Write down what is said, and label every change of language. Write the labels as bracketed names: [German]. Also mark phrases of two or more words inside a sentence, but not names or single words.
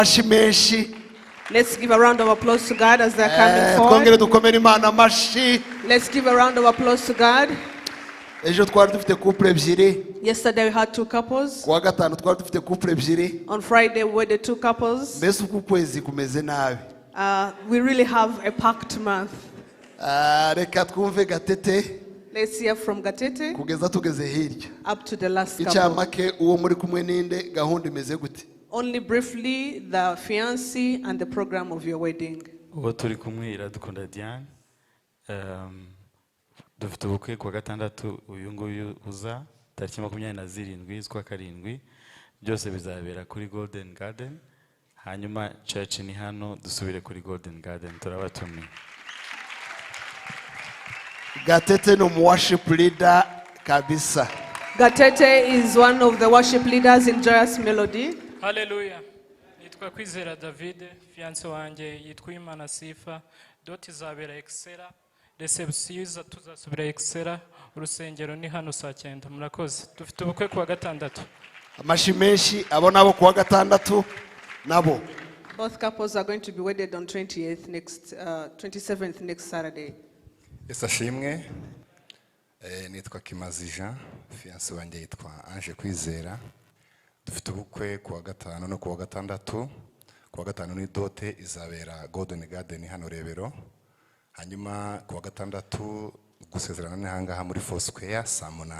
[Kinyarwanda] Ashimeshi. [English] Let's give a round of applause to God as they're coming [Kinyarwanda] Twongere [English] forward. [Kinyarwanda] dukomere Imana amashi. [English] Let's give a round of applause to God. [Kinyarwanda] Ejo twari dufite couple ebyiri. [English] Yesterday we had two couples. [Kinyarwanda] Kuwa gatanu twari dufite couple ebyiri. [English] On Friday we were the two couples. [Kinyarwanda] Mbese uku kwezi kumeze nabi. [English] We really have a packed month. [Kinyarwanda] Reka twumve Gatete. [English] Let's hear from Gatete [Kinyarwanda] Kugeza tugeze hirya. [English] up to the last couple. [Kinyarwanda] Icyamake uwo muri kumwe ninde gahunda imeze gute? [English] Only briefly, the fiancé and the program of your wedding. [Kinyarwanda] Uwo turi kumwe Iradukunda Diane. Dufite ubukwe kuwa gatandatu uyu nguyu uza tariki 27 z'ukwa karindwi. Byose bizabera kuri Golden Garden. Hanyuma church ni hano dusubire kuri Golden Garden turabatumiye. Gatete no [English] worship leader [Kinyarwanda] kabisa. [English] Gatete is one of the worship leaders in Joyous Melody. Hallelujah. [Kinyarwanda] Nitwa Kwizera David, fiancé wanjye yitwa Imana Sifa. Doti izabera Excella. Reception tuzasubira Excella. Urusengero ni hano saa 9. Murakoze. Dufite ubukwe kuwa gatandatu. Amashimeshi abo nabo kuwa gatandatu nabo. [English] Both couples are going to be wedded on 27th next Saturday. [Kinyarwanda] Esashimwe nitwa Kimazi Jean, fiancé wanjye yitwa Ange Kwizera. Dufite ubukwe kuwa gatanu no kuwa gatandatu. Kuwa gatanu ni dote izabera Golden Garden hano Rebero. Hanyuma kuwa gatandatu gusezerana n'ahangaha muri Foursquare saa 8.